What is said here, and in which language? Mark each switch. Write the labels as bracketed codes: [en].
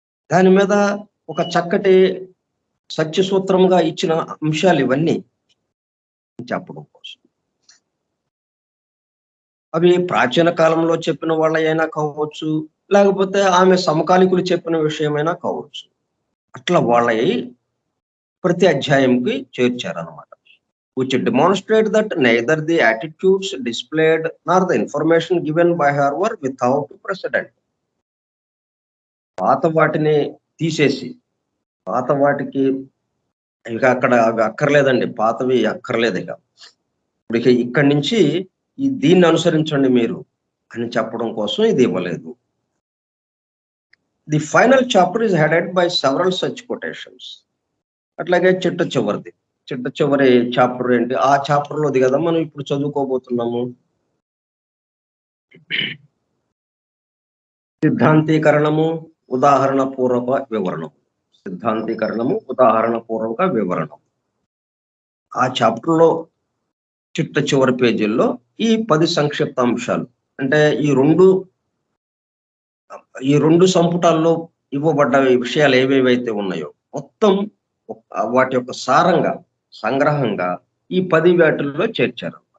[te] దాని మీద ఒక చక్కటి సత్యసూత్రంగా ఇచ్చిన అంశాలు ఇవన్నీ చెప్పడం కోసం. అవి ప్రాచీన కాలంలో చెప్పిన వాళ్ళైనా కావచ్చు, లేకపోతే ఆమె సమకాలీకులు చెప్పిన విషయమైనా కావచ్చు. అట్లా వాళ్ళయి ప్రతి అధ్యాయంకి చేర్చారనమాట. [en] which demonstrate that neither the attitudes displayed nor the information given by her were without precedent. [te] పాత వాటిని తీసేసి, పాత వాటికి ఇక అక్కడ అవి అక్కర్లేదండి. పాతవి అక్కర్లేదు ఇక. ఇప్పుడు ఇక్కడి నుంచి దీన్ని అనుసరించండి మీరు అని చెప్పడం కోసం ఇది ఇవ్వలేదు. [en] The final chapter is headed by several such quotations. [te] అట్లాగే చిట్ట చివరి చాప్టర్ ఏంటి? ఆ చాప్టర్ లోది కదా మనం ఇప్పుడు చదువుకోబోతున్నాము. సిద్ధాంతీకరణము, ఉదాహరణ పూర్వక వివరణం. సిద్ధాంతీకరణము, ఉదాహరణ పూర్వక వివరణం. ఆ చాప్టర్ లో చిట్ట చివరి పేజీల్లో ఈ 10 సంక్షిప్త అంశాలు అంటే ఈ రెండు సంపుటాల్లో ఇవ్వబడ్డ విషయాలు ఏవేవైతే ఉన్నాయో మొత్తం వాటి యొక్క సంగ్రహంగా ఈ 10 వాటిల్లో చేర్చారు.